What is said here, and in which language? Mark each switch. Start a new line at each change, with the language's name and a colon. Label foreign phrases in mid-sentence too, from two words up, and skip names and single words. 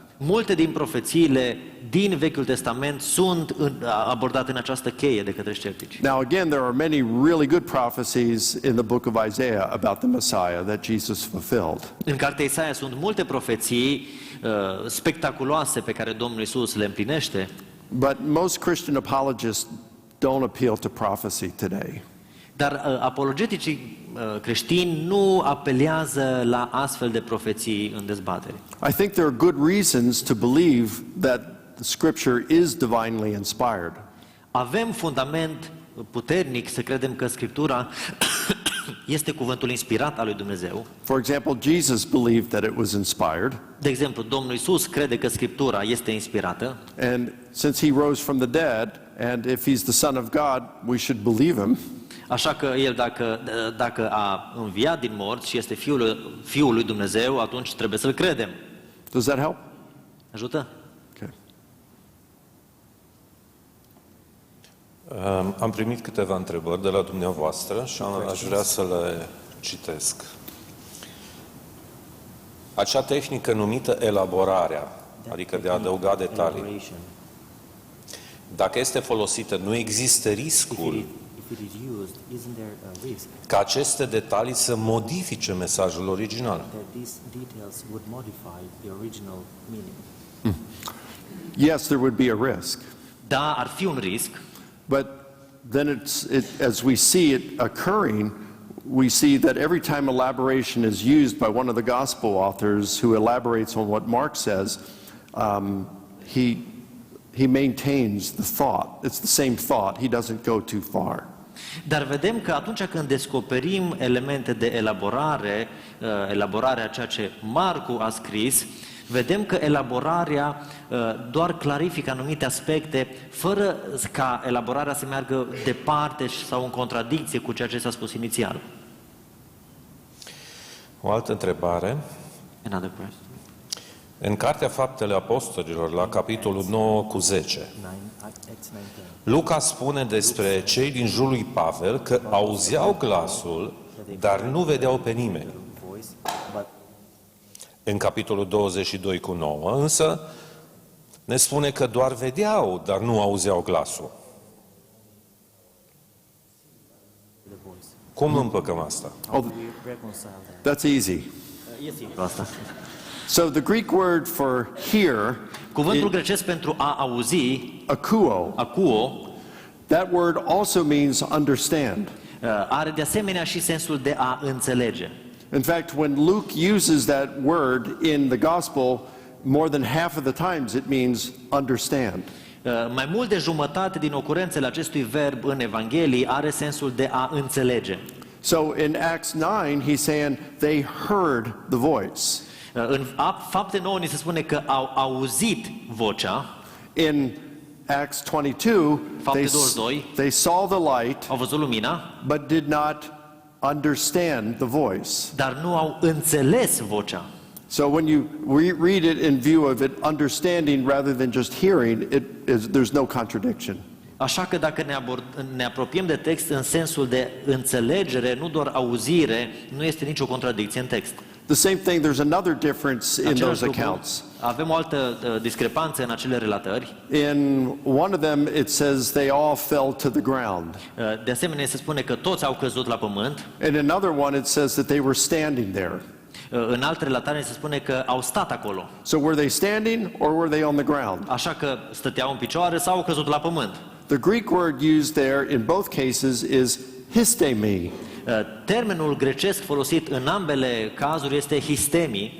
Romanian: Multe din profețiile din Vechiul Testament sunt abordate în această cheie de către sceptici.
English: Now again, there are many really good prophecies in the book of Isaiah about the Messiah that Jesus fulfilled.
Romanian: În cartea Isaia sunt multe profeții spectaculoase pe care Domnul Iisus le împlinește,
English: But most Christian apologists don't appeal to prophecy today.
Romanian: dar apologeticii creștini nu apelează la astfel de profeții în dezbatere.
English: I think there are good reasons to believe that the Scripture is divinely inspired.
Romanian: Avem fundament puternic să credem că Scriptura este cuvântul inspirat al lui Dumnezeu.
English: For example, Jesus believed that it was inspired,
Romanian: De exemplu, Domnul Iisus crede că Scriptura este inspirată
English: and since he rose from the dead, and if he's the Son of God, we should believe him.
Romanian: Așa că El, dacă a înviat din morți și este Fiul lui Dumnezeu, atunci trebuie să-L credem.
English: Does that help?
Romanian: Ajută?
English: Okay.
Romanian: Am primit câteva întrebări de la dumneavoastră și aș vrea să le citesc. Acea tehnică numită elaborarea, adică de a adăuga detalii, dacă este folosită, nu există riscul ca aceste detalii să modifice mesajul original.
English: Yes, there would be a risk.
Romanian: Da, ar fi un risc,
English: But then as we see it occurring, we see that every time elaboration is used by one of the gospel authors who elaborates on what Mark says, he maintains the thought. It's the same thought. He doesn't go too far.
Romanian: dar vedem că atunci când descoperim elemente de elaborarea ceea ce Marcu a scris, vedem că elaborarea doar clarifică anumite aspecte, fără ca elaborarea să meargă departe sau în contradicție cu ceea ce s-a spus inițial. O altă întrebare.
English: Another question.
Romanian: În Cartea Faptele Apostolilor, la capitolul 9:10, Luca spune despre cei din jurul lui Pavel că auzeau glasul, dar nu vedeau pe nimeni. În capitolul 22:9, însă, ne spune că doar vedeau, dar nu auzeau glasul. Cum împăcăm asta?
English: Oh, that's easy.
Romanian: E simplu asta.
English: So the Greek word for hear,
Romanian: Cuvântul grecesc pentru a auzi,
English: akuo,
Romanian: akuo,
English: that word also means understand.
Romanian: are de asemenea și sensul de a înțelege.
English: In fact, when Luke uses that word in the gospel, more than half of the times it means understand.
Romanian: Mai mult de jumătate din ocurențele acestui verb în Evanghelii are sensul de a înțelege.
English: So in Acts 9, he's saying they heard the voice.
Romanian: În Fapte 9 ni se spune că au auzit vocea.
English: In Acts 22,
Romanian: Fapte 22,
English: they saw the light,
Romanian: au văzut lumina,
English: but did not understand the voice.
Romanian: dar nu au înțeles vocea.
English: So when you read it in view of it understanding rather than just hearing, there's no contradiction.
Romanian: Așa că dacă ne apropiem de text în sensul de înțelegere, nu doar auzire, nu este nicio contradicție în text.
English: The same thing, there's another difference in
Romanian: Același
English: those
Romanian: lucru,
English: accounts.
Romanian: avem o altă discrepanță în acele relatări.
English: In one of them, it says they all fell to the ground.
Romanian: De asemenea, se spune că toți au căzut la pământ.
English: In another one, it says that they were standing there.
Romanian: În alte relatare se spune că au stat acolo.
English: So were they standing or were they on the ground?
Romanian: Așa că stăteau în picioare sau au căzut la pământ.
English: The Greek word used there in both cases is histemi.
Romanian: Termenul grecesc folosit în ambele cazuri este histemi,